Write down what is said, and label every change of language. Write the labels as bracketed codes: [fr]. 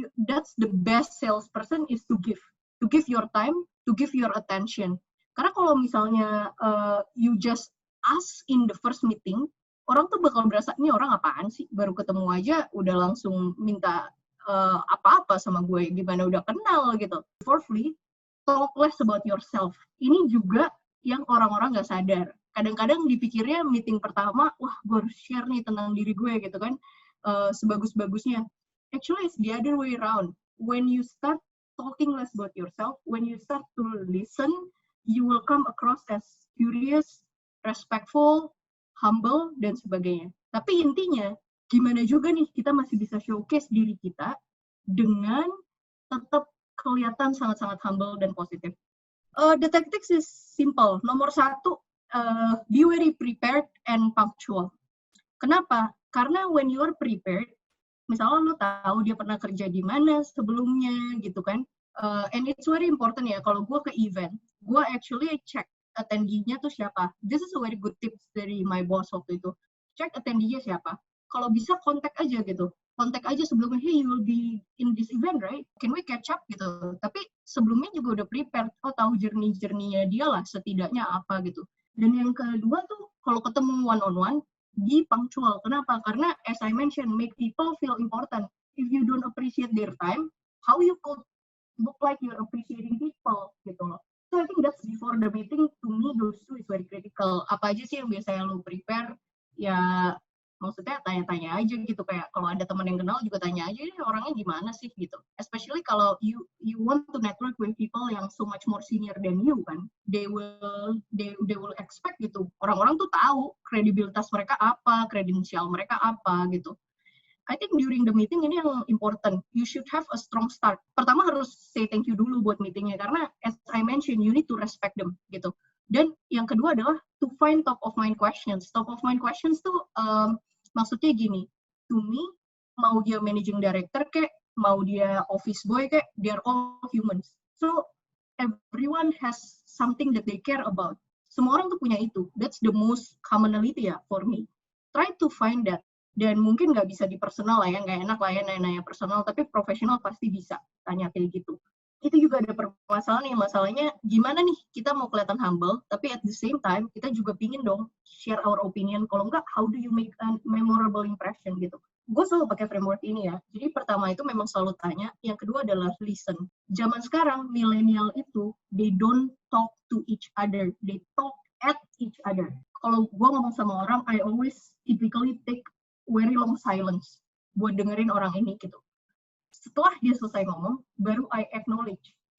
[en] That's the best salesperson is to give your time, to give your attention. [id] Karena kalau misalnya [en] you just ask in the first meeting, [id] orang tuh bakal berasa ini orang apaan sih, baru ketemu aja udah langsung minta apa-apa sama gue, gimana udah kenal gitu. [en] Fourthly, talk less about yourself. [id] Ini juga yang orang-orang nggak sadar. Kadang-kadang dipikirnya meeting pertama, wah gue harus share nih tentang diri gue gitu kan, sebagus-bagusnya. [en] Actually, it's the other way around. When you start talking less about yourself, when you start to listen, you will come across as curious, respectful, humble, [id] dan sebagainya. Tapi intinya, gimana juga nih kita masih bisa showcase diri kita dengan tetap kelihatan sangat-sangat humble dan positif. [en] The tactics is simple. [id] Nomor satu, [en] be very prepared and punctual. Kenapa? [id] Karena [en] when you are prepared, [id] misalnya lo tahu dia pernah kerja di mana sebelumnya gitu kan, [en] and it's very important [id] ya, kalau gue ke event, gue actually check attendee-nya tuh siapa. [en] This is a very good tips dari my boss [id] waktu itu. [en] Check attendee-nya siapa. [id] Kalau bisa kontak aja gitu. Kontak aja sebelumnya, [en] hey you will be in this event right? Can we catch up gitu. [id] Tapi sebelumnya juga udah prepare, tahu journey-nya dia lah setidaknya apa gitu. Dan yang kedua tuh, kalau ketemu one-on-one, [en] be punctual. [id] Kenapa? [en] Karena as I mentioned, make people feel important. If you don't appreciate their time, how you could look like you're appreciating people [id] gitu loh. [en] So I think that's before the meeting. To me, those two is very critical. [id] Apa aja sih yang biasanya lo prepare? Ya, maksudnya tanya-tanya aja gitu. Kayak kalau ada teman yang kenal juga tanya aja, orangnya gimana sih gitu. [en] Especially kalau you want to network with people yang so much more senior than you kan. They will expect [id] gitu. Orang-orang tuh tahu kredibilitas mereka apa, kredensial mereka apa gitu. [en] I think during the meeting [id] ini yang [en] important. You should have a strong start. [id] Pertama harus [en] say thank you [id] dulu buat meetingnya karena [en] as I mentioned, you need to respect them [id] gitu. Dan yang kedua adalah [en] to find top of mind questions. [id] Top of mind questions tuh maksudnya gini. To me, mau dia managing director kayak, mau dia office boy kayak, [en] they are all humans. So everyone has something that they care about. [id] Semua orang tuh punya itu. [en] That's the most commonality ya for me. Try to find that. [id] Dan mungkin nggak bisa di personal lah ya, nggak enak lah ya nanya personal, tapi profesional pasti bisa tanya kayak gitu. Itu juga ada permasalahan nih, masalahnya gimana nih kita mau kelihatan humble, tapi at the same time kita juga pingin dong [en] share our opinion, [id] kalau nggak [en] how do you make a memorable impression [id] gitu. gue selalu pakai framework ini ya. Jadi pertama itu memang selalu tanya, yang kedua adalah listen. Zaman sekarang milenial itu [en] they don't talk to each other, they talk at each other. [id] Kalau gue ngomong sama orang, [en] I always typically take very long silence [id] buat dengerin orang ini gitu. Setelah dia selesai ngomong, baru I acknowledge.